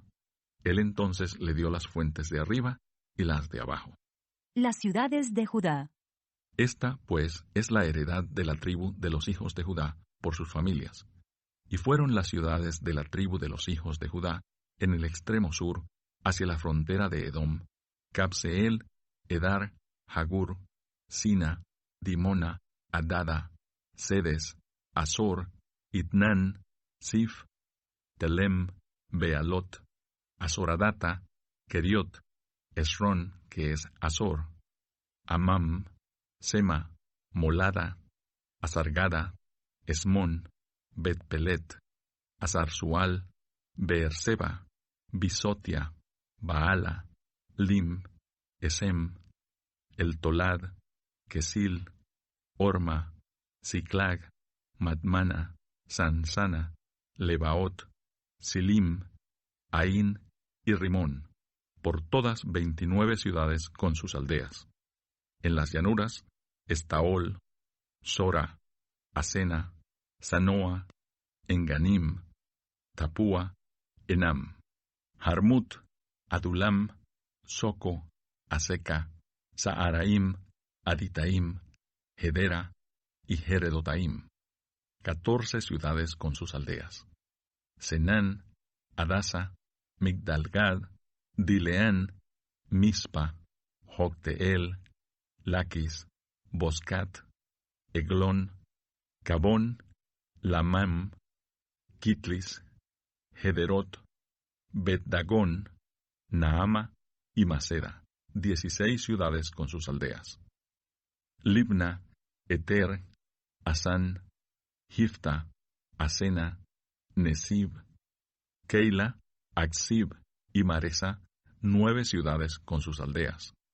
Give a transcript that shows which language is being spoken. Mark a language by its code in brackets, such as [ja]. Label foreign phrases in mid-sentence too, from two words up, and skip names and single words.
[es] Él entonces le dio las fuentes de arriba y las de abajo. Las ciudades de Judá. Esta, pues, es la heredad de la tribu de los hijos de Judá por sus familias. Y fueron las ciudades de la tribu de los hijos de Judá en el extremo sur, hacia la frontera de Edom: Cabseel, Edar, Jagur, Sina, Dimona, Adada, Sedes, Azor, Itnán, Sif, Telem, Bealot, Azoradata, Keriot, Esrón, que es Azor, Amam, Sema, Molada, Azargada, Esmón, Bet-Pelet, Azarzual, Beerseba, Bisotia, Baala, Lim, Esem, El Tolad, Kesil, Orma, Siclag, Madmana, Sansana, Lebaot, Silim, Ain y Rimón, por todas 29 ciudades con sus aldeas. En las llanuras, Estaol, Sora, Asena, Sanoa, Enganim, Tapúa, Enam, Jarmut, Adulam, Soco, Aseca, Saaraim, Aditaim, Hedera y Jeredotaim, 14 ciudades con sus aldeas. Senán, Adasa, Migdalgad, Dileán, Mispa, Jocteel, Laquis, Boscat, Eglón, Cabón, Lamam, Kitlis, Gederot, Bet-Dagón, Naama y Maceda, 16 ciudades con sus aldeas. Libna, Eter, Asán, Gifta, Asena, Nesib, Keila, Aksib y Maresa, 9 ciudades con sus aldeas.